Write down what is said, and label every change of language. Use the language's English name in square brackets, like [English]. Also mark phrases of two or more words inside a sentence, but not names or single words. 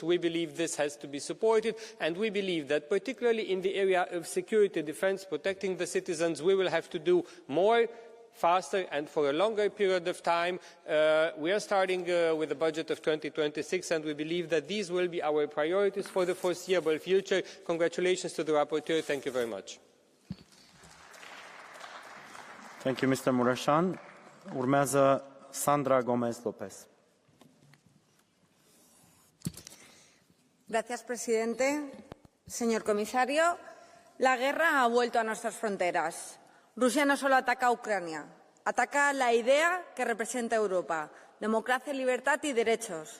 [English] We believe this has to be supported, and we believe that particularly in the area of security, defence, protecting the citizens, we will have to do more, faster and for a longer period of time. We are starting with the budget of 2026, and we believe that these will be our priorities for the foreseeable future. Congratulations to the rapporteur. Thank you very much. Thank you, Mr. Mureșan. [Romanian] Urmează Sandra Gomez Lopez. [Spanish] Gracias, presidente. Señor comisario, la guerra ha vuelto a nuestras fronteras. Rusia no solo ataca a Ucrania, ataca la idea que representa Europa, democracia, libertad y derechos.